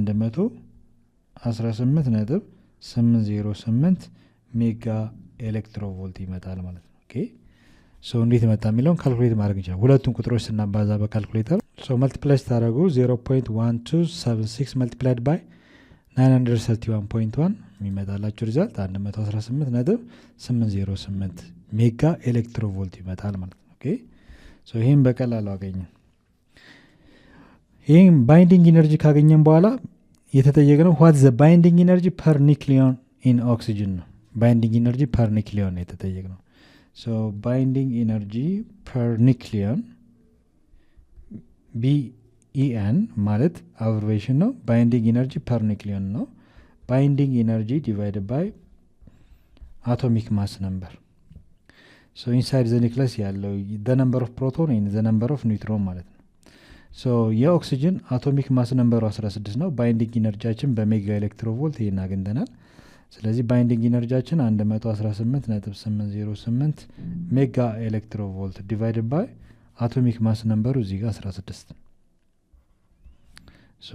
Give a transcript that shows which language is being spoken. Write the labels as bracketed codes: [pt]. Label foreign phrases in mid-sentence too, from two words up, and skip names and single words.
[am] 118.808 [en] mega electronvolt [am] ይመጣል ማለት ነው። [en] okay so [am] እንዴት መጣ የሚለውን ካልኩሌት ማድረግ እንችላለን። ሁለቱን ቁጥሮች ስናባዛ በካልኩሌተር ሶ መልቲፕላይ ስታደርጉ 0.1276 [en] multiplied by [am] 931.1 የሚመጣላችሁ ሪዛልት 118.808 [en] mega electronvolt [am] ይመጣል ማለት ነው። [en] okay so [am] ይሄን በቀላሉ አገኘን። ይሄን [en] binding energy [am] ካገኘን በኋላ የተጠየቀው [en] what the binding energy per nucleon in oxygen [am] ነው። [en] binding energy per nucleon [am] የተጠየቀው። [en] so binding energy per nucleon BEN [am] ማለት አብሪቬሽን ነው። [en] binding energy per nucleon ነው። binding energy divided by atomic mass number so inside the nucleus ያለው the number of proton and the number of neutron [am] ማለት ነው። [en] so [am] የኦክሲጅን አቶሚክ ማስ ነምበሩ 16 ነው። ባይንዲንግ ኢነርጂያችን በሜጋ ኤሌክትሮቮልት ይሄን አግኝተናል። ስለዚህ ባይንዲንግ ኢነርጂያችን [en] 118.808 mega electronvolt divided by atomic mass number [am] እዚህ ጋር [en] 16 so